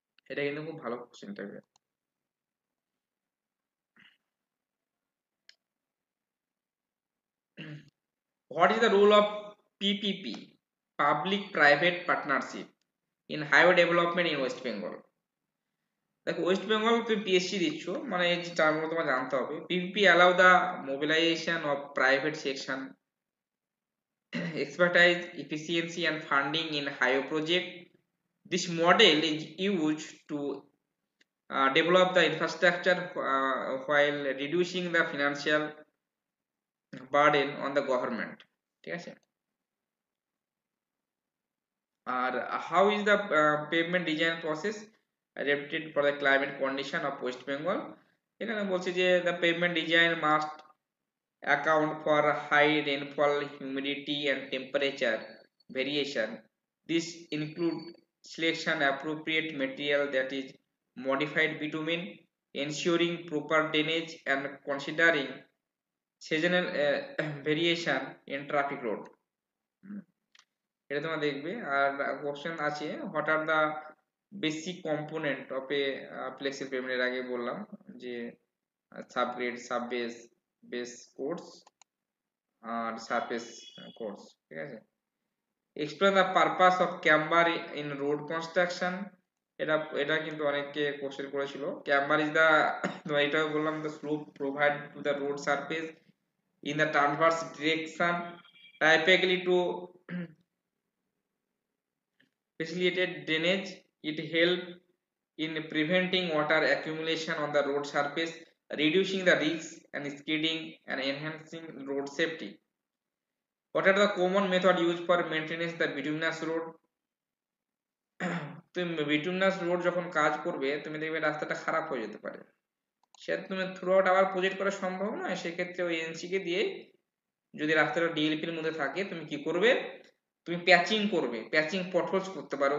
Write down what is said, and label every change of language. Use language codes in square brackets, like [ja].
[bn] এটা কিন্তু খুব ভালো কোশ্চেন থাকবে। [en] What is the role of PPP, public private partnership, in highway development in West Bengal? [bn] দেখো, ওয়েস্ট বেঙ্গল তুমি পিএসসি দিচ্ছ, মানে এই টার্মগুলো তোমার জানতে হবে। [en] PPP allow the mobilization of private section expertise, efficiency and funding in highway project. This model is used to develop the infrastructure while reducing the financial burden on the government, ঠিক আছে। আর how is the pavement design process adapted for the climate condition of West Bengal? [bn] এখানে বলছে যে [en] the pavement design must account for high rainfall, humidity and temperature variation. This include selection appropriate material that is modified bitumen, ensuring proper drainage and considering seasonal variation in traffic load. [bn] এটা তোমরা দেখবে। আর question আছে, [en] what are the basic component of a flexible pavement, [bn] এর আগে বললাম যে subgrade, subbase, base course আর surface course, ঠিক আছে। [en] explain the purpose of camber in road construction, [bn] এটা এটা কিন্তু অনেকে কোশ্চেন করেছিল। [en] camber is the, [bn] এটাও বললাম, [en] The slope provide to the road surface in the transverse direction, typically to facilitate drainage. It helps in preventing water accumulation on the road surface, reducing the risk and skidding and enhancing road safety. What are the common method used for maintenance the bituminous road? [bn] তুমি bituminous road যখন কাজ করবে, তুমি দেখবে রাস্তাটা খারাপ হয়ে যেতে পারে, সেটা তুমি থ্রু আউট আবার প্রজেক্ট করা সম্ভব নয়, সেক্ষেত্রে ওই এনসি কে দিয়ে, যদি রাস্তাটা ডিএলপির মধ্যে থাকে, তুমি কি করবে, তুমি প্যাচিং করবে, প্যাচিং পটহোলস করতে পারো।